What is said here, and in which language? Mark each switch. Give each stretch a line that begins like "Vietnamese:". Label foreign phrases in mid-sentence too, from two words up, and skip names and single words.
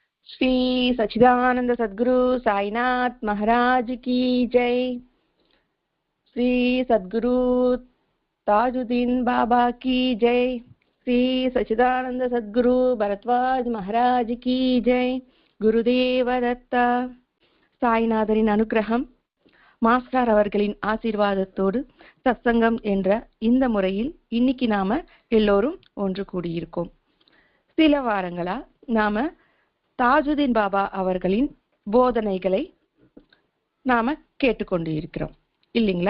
Hindi: श्री सच्चिदानंद सद्गुरु साईनाथ महाराज की जय। श्री सद्गुरु ताजुद्दीन बाबा की जय। श्री सच्चिदानंद सद्गुरु भरद्वाज महाराज की जय।
Marathi: गुरुदेव दत्ता.
Tamil: சாய்நாதரின் அனுகிரகம், மாஸ்டர் அவர்களின் ஆசீர்வாதத்தோடு சத்சங்கம் என்ற இந்த முறையில் இன்னைக்கு நாம எல்லோரும் ஒன்று கூடியிருக்கோம். சில வாரங்களா நாம தாஜுதீன் பாபா அவர்களின் போதனைகளை நாம கேட்டுக்கொண்டு இருக்கிறோம் இல்லைங்களா?